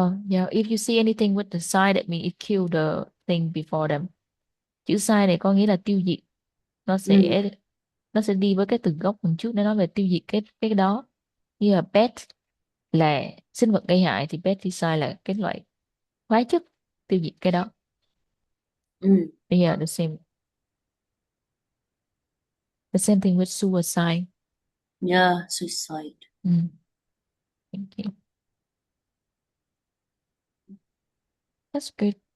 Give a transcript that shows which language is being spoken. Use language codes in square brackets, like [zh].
[en] Yeah, if you see anything with the sign that means it kill the thing before them. [vi] Chữ sai này có nghĩa là tiêu diệt. Nó sẽ đi với cái từ gốc phần trước, nó nói về tiêu diệt cái đó. Như là pest là sinh vật gây hại thì pesticide là cái loại hóa chất tiêu diệt cái đó. [en] Yeah, the same. The same thing with suicide. Yeah, suicide. Thank you. That's good.